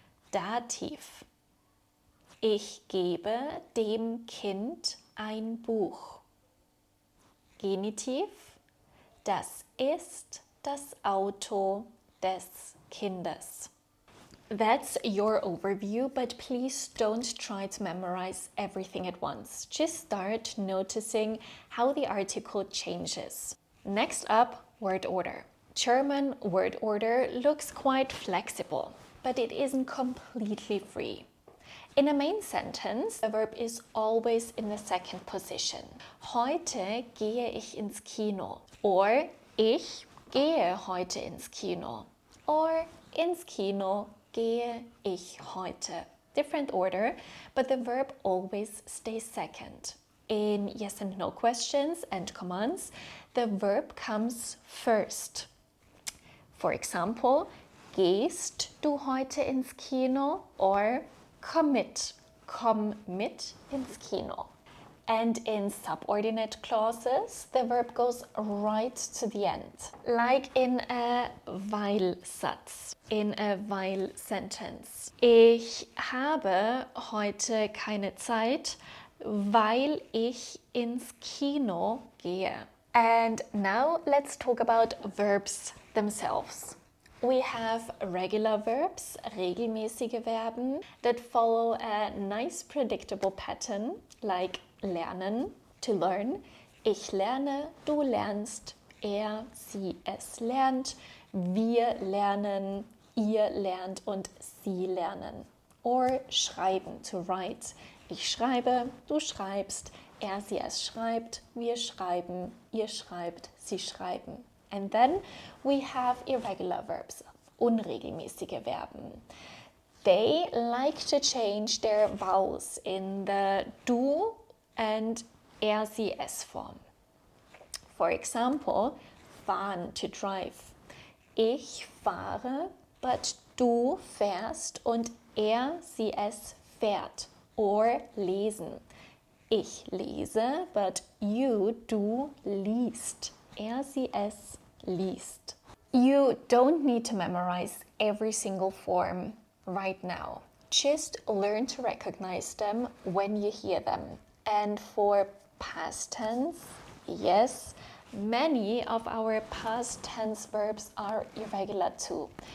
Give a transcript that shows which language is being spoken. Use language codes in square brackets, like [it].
[de] Dativ, ich gebe dem Kind ein Buch. Genitiv, das ist das Auto des Kindes. [en] That's your overview, but please don't try to memorize everything at once. Just start noticing how the article changes. Next up, word order. German word order looks quite flexible, but it isn't completely free. In a main sentence, the verb is always in the second position. [de] Heute gehe ich ins Kino. [en] Or [de] ich gehe heute ins Kino. [en] Or [de] ins Kino gehe ich heute. [en] Different order, but the verb always stays second. In yes and no questions and commands, the verb comes first. For example, [de] gehst du heute ins Kino? [en] Or [de] komm mit ins Kino. [en] And in subordinate clauses, the verb goes right to the end. Like in a weil-Satz, in a weil sentence. [de] Ich habe heute keine Zeit, weil ich ins Kino gehe. [en] And now let's talk about verbs themselves. We have regular verbs, [de] regelmäßige Verben, [en] that follow a nice predictable pattern, like lernen, to learn. [de] Ich lerne, du lernst, er, sie, es lernt, wir lernen, ihr lernt und sie lernen. [en] Or [de] schreiben, [en] to write. [de] Ich schreibe, du schreibst, er, sie, es schreibt, wir schreiben, ihr schreibt, sie schreiben. [en] And then we have irregular verbs, [de] unregelmäßige Verben. [en] They like to change their vowels in the du and er, sie, es form. For example, fahren, to drive. [de] Ich fahre, [en] but [de] du fährst und er, sie, es fährt. [en] Or [de] lesen. Ich lese, [en] but you, [de] du liest. Er, sie, es liest. [en] You don't need to memorize every single form right now. Just learn to recognize them when you hear them. And for past tense, yes, many of our past tense verbs are irregular too.